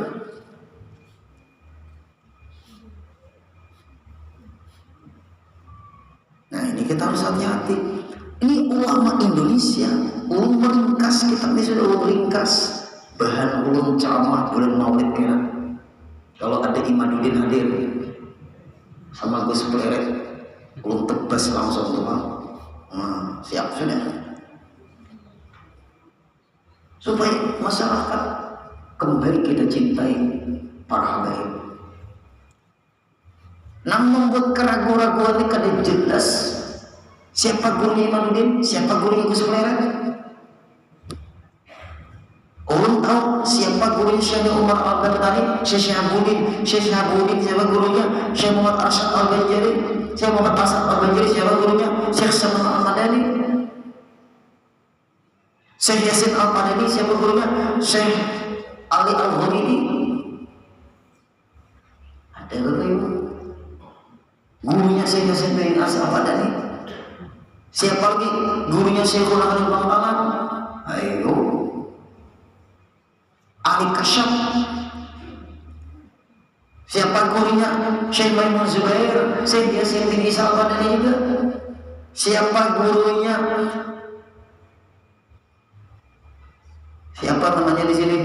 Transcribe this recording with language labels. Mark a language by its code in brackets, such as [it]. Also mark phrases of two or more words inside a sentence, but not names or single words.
[id] Nah ini kita harus hati-hati. Ini ulama Indonesia. [bjn] Ulun meringkas, kitab ini sudah ulun ringkas. Bahan ulun ceramah bulan Maulid kira. Kalau ada Imaduddin hadir sama Gus Pleret, ulun tebas langsung tuh. Nah, siap sudah. [id] Supaya masyarakat kembali kita cintai para habaib. Namun membuat keraguan-keraguan ini kada jelas. Siapa gurunya Imaduddin? Siapa gurunya Gus Pleret? Orang tahu siapa gurunya Syekh Umar Al-Bantani? Syekh Syahabuddin. Syekh Syahabuddin siapa gurunya? Syekh Muhammad Arsyad Al-Banjari. Syekh Muhammad Arsyad Al-Banjari siapa gurunya? Syekh Saman Al-Madani. Syekh Yasin Al-Padani siapa gurunya? Syekh Ali Al-Ghamidi. Ada begitu. Gurunya Syekh Yasin bin Al-Padani. Siapa lagi? Gurunya Syekh Khalid Bangkalan. Ayo. Ali Kasyaf. Siapa gurunya? Syekh Maimun Zubair. Syekh Yasin bin Isa Al-Padani juga. Siapa gurunya? Siapa namanya di sini?